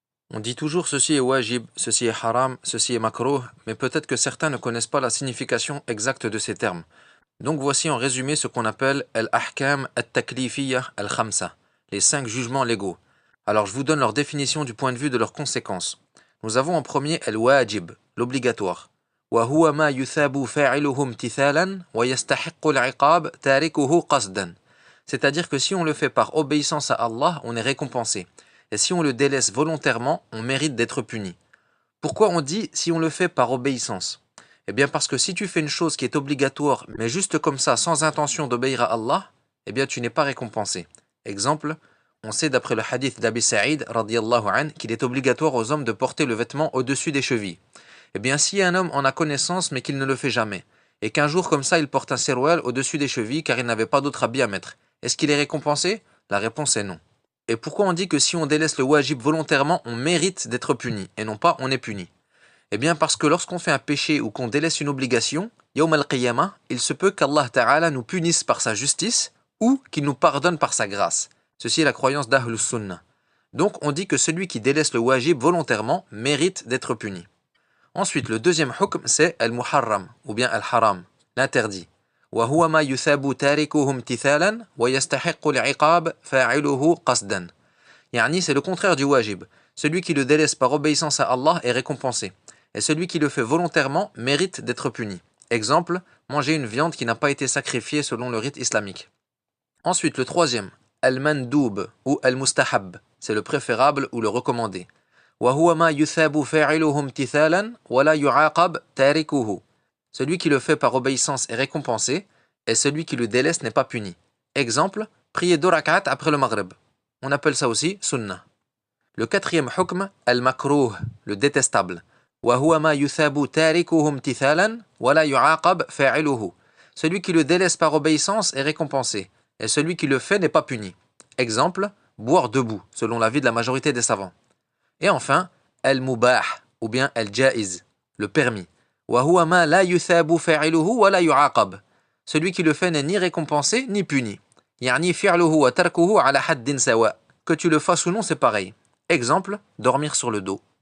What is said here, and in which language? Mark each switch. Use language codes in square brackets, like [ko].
[fr] On dit toujours ceci est wajib, ceci est haram, ceci est makruh, mais peut-être que certains ne connaissent pas la signification exacte de ces termes. Donc voici en résumé ce qu'on appelle al-ahkam al-taklifiyya al-khamsa, les 5 jugements légaux. Alors je vous donne leur définition du point de vue de leurs conséquences. Nous avons en premier al-wajib, l'obligatoire. [ar] وهو ما يثاب فاعله امتثالا ويستحق العقاب تاركه قصدا. [fr] C'est-à-dire que si on le fait par obéissance à Allah, on est récompensé. Et si on le délaisse volontairement, on mérite d'être puni. Pourquoi on dit si on le fait par obéissance? Eh bien parce que si tu fais une chose qui est obligatoire, mais juste comme ça, sans intention d'obéir à Allah, eh bien tu n'es pas récompensé. Exemple, on sait d'après le hadith d'Abi Sa'id radiyallahu anh, qu'il est obligatoire aux hommes de porter le vêtement au-dessus des chevilles. Eh bien si un homme en a connaissance mais qu'il ne le fait jamais, et qu'un jour comme ça il porte un seroual au-dessus des chevilles car il n'avait pas d'autre habit à mettre, est-ce qu'il est récompensé? La réponse est non. Et pourquoi on dit que si on délaisse le wajib volontairement, on mérite d'être puni, et non pas on est puni? Eh bien parce que lorsqu'on fait un péché ou qu'on délaisse une obligation, yawm al-qiyamah, il se peut qu'Allah Ta'ala nous punisse par sa justice ou qu'il nous pardonne par sa grâce. Ceci est la croyance d'Ahlus Sunnah. Donc on dit que celui qui délaisse le wajib volontairement mérite d'être puni. Ensuite, le deuxième hukm, c'est al-muharram, ou bien al-haram, l'interdit. [ar] وهو ما يثاب تاركه امتثالا ويستحق العقاب فاعله قصدا. [fr] Yani, c'est le contraire du wajib. Celui qui le délaisse par obéissance à Allah est récompensé. Et celui qui le fait volontairement mérite d'être puni. Exemple, manger une viande qui n'a pas été sacrifiée selon le rite islamique. Ensuite, le troisième, al-mandoub ou al-mustahab, c'est le préférable ou le recommandé. [ar] وهو ما يثاب فاعله امتثالا ولا يعاقب تاركه. [fr] Celui qui le fait par obéissance est récompensé, et celui qui le délaisse n'est pas puni. Exemple, prier 2 rak'at après le maghrib. On appelle ça aussi sunnah. Le quatrième hukm, al-makruh, le détestable. [ar] وهو ما يثاب تاركه امتثالا ولا يعاقب فاعله. [fr] Celui qui le délaisse par obéissance est récompensé, et celui qui le fait n'est pas puni. Exemple, boire debout, selon l'avis de la majorité des savants. Et enfin, al-mubah, ou bien al-jaiz, le permis. [ar] وهو ما لا يثاب فاعله ولا يعاقب. [fr] Celui qui le fait n'est ni récompensé ni puni. [ar] يعني فعله وتركه على حد سواء. [fr] Que tu le fasses ou non, c'est pareil. Exemple, dormir sur le dos.